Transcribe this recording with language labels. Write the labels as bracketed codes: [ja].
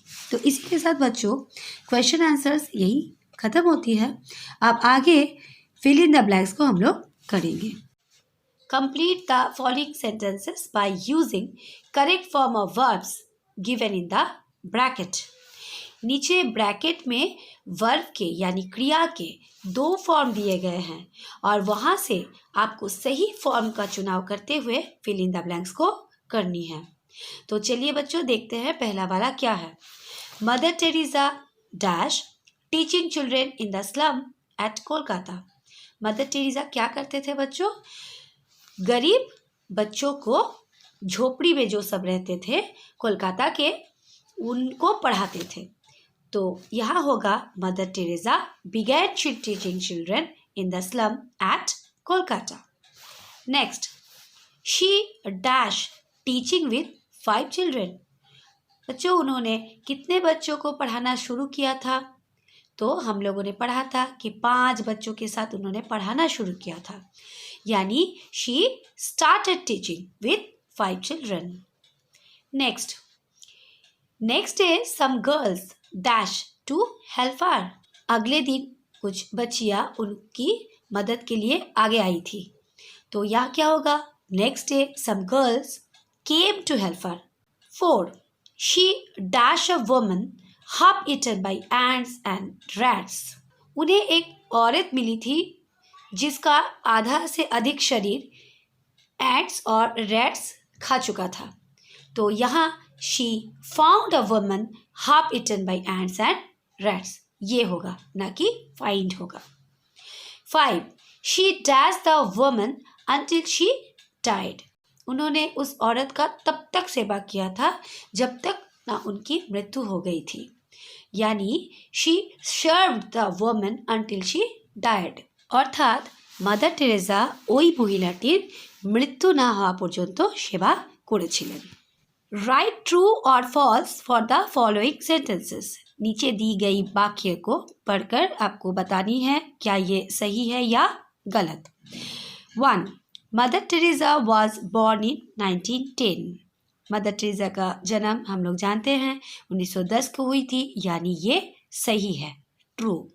[hi] तो इसी के साथ बच्चों क्वेश्चन आंसर्स यही ख़त्म होती है। अब आगे [en] fill in the blanks [hi] को हम लोग करेंगे। [en] Complete the following sentences by using correct form of verbs given in the bracket. [hi] नीचे ब्रैकेट में वर्ब के यानी क्रिया के 2 फॉर्म दिए गए हैं और वहाँ से आपको सही फॉर्म का चुनाव करते हुए [en] fill in the blanks [hi] को करनी है। तो चलिए बच्चों देखते हैं पहला वाला क्या है। [en] Mother Teresa dash teaching children in the slum at Kolkata. [hi] Mother Teresa क्या करते थे बच्चों? गरीब बच्चों को झोपड़ी में जो सब रहते थे कोलकाता के उनको पढ़ाते थे। तो यहाँ होगा [en] मदर टेरेसा began teaching children in the slum at Kolkata. Next, she dash teaching with 5 children. [hi] बच्चों उन्होंने कितने बच्चों को पढ़ाना शुरू किया था? तो हम लोगों ने पढ़ा था कि 5 बच्चों के साथ उन्होंने पढ़ाना शुरू किया था, यानी [en] she started teaching with 5 children. Next day some girls dash to help her. [hi] अगले दिन कुछ बच्चियाँ उनकी मदद के लिए आगे आई थी। तो यहाँ क्या होगा? [en] Next day some girls came to help her. 4, she dash a woman half eaten by ants and rats. [hi] उन्हें एक औरत मिली थी जिसका आधा से अधिक शरीर एंट्स और रैट्स खा चुका था। तो यहाँ [en] she found a woman half eaten by ants and rats, [hi] ये होगा ना कि फाइंड होगा। [en] 5, she dash the woman until she died. [hi] उन्होंने उस औरत का तब तक सेवा किया था जब तक ना उनकी मृत्यु हो गई थी, यानी [en] She served the woman until she died. [hi] अर्थात [bn] মাদার টেরেসা ওই মহিলাটির মৃত্যু না হওয়া পর্যন্ত সেবা করেছিলেন। [en] Right true और false for the following sentences. [hi] नीचे दी गई वाक्य को पढ़कर आपको बतानी है क्या ये सही है या गलत। [en] 1. Mother Teresa was born in 1910। [hi] Mother Teresa का जन्म हम लोग जानते हैं 1910 को हुई थी, यानी ये सही है, ट्रू।